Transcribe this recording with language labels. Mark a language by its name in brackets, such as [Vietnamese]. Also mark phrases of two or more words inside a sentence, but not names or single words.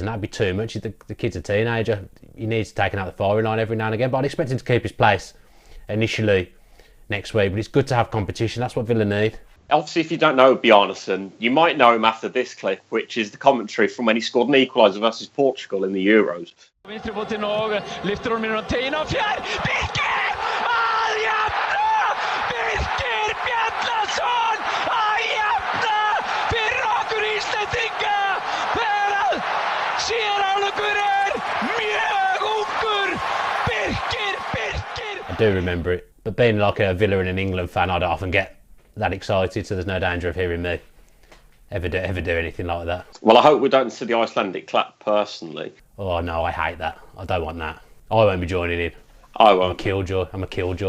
[English] That'd be too much. The kid's a teenager. He needs taking out the firing line every now and again, but I'd expect him to keep his place initially next week. But it's good to have competition. That's what Villa need. Obviously, if you don't know Bjarnason, you might know him after this clip, which is the commentary from when he scored an equaliser versus Portugal in the Euros. [Icelandic] Birkir Bjarnason að jafna fyrir okkur Íslendinga þegar sérálugurinn mjög ungur Birkir. [English] I do remember it, but being like a Villa and an England fan, I don't often get that excited, so there's no danger of hearing me ever do anything like that. Well, I hope we don't see the Icelandic clap personally. Oh no, I hate that. I don't want that. I won't be joining in. I won't. I'm a killjoy.